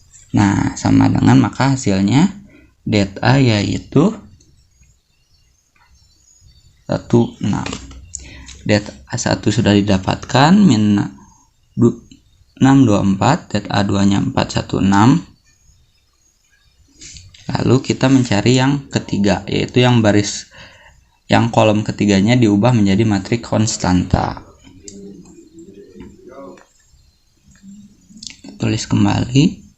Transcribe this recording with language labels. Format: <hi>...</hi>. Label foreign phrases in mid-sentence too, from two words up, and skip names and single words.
<id>Nah, sama dengan maka hasilnya det A yaitu 16. Det A1 sudah didapatkan, min 624, det A2 nya 416. Lalu kita mencari yang ketiga, yaitu yang kolom ketiganya diubah menjadi matriks konstanta. Tulis kembali.</id>